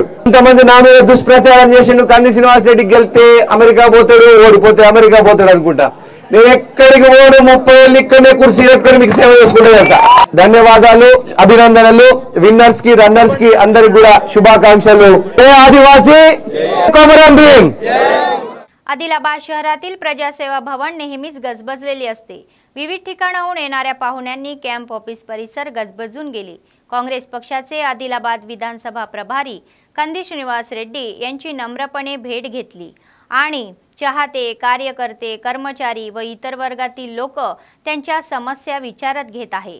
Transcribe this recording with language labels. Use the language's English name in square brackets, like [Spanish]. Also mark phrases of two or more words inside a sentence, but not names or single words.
[Telugu] ఇంతమంది నా మీద దుష్ప్రచారం చేసిండు, కంది శ్రీనివాస్ రెడ్డి గెలిస్తే అమెరికా పోతాడు, ఓడిపోతే అమెరికా పోతాడు అనుకుంటా। నేను ఎక్కడికి పోను, 30 ఏళ్ళు ఇక్కడనే కుర్చీ పెట్టుకొని మీకు సేవ చేసుకుంటా। ధన్యవాదాలు, అభినందనలు। విన్నర్స్ కి రన్నర్స్ కి అందరికి కూడా శుभाकांक्षलू। [Marathi] आदिवासी कोमरम भीम। आदिलाबाद शहरातील प्रजासेवा भवन नेहमीच गजबजलेली असते। विविध ठिकाणाहून येणाऱ्या पाहुण्यांनी कॅम्प ऑफिस परिसर गजबजून गेले। काँग्रेस पक्षाचे आदिलाबाद विधानसभा प्रभारी कंदी श्रीनिवास रेड्डी यांची नम्रपणे भेट घेतली आणि चाहते, कार्यकर्ते, कर्मचारी व इतर वर्गातील लोक त्यांच्या समस्या विचारत घेत आहे।